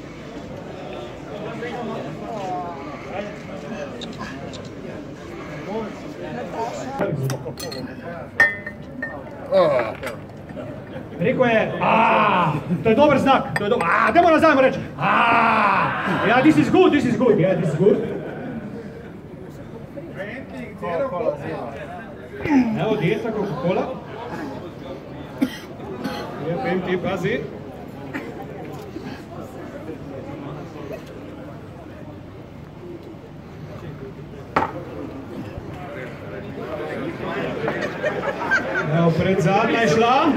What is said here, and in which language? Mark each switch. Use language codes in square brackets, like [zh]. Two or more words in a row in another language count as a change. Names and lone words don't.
[sl] Rekel je, to je dober znak, to je dober, dajmo nazaj mu reči, ja, [en] this is good, yeah, this is good. [sl] Evo, dieta Coca-Cola. Ti pazi. Evo, pred zadnja je šla.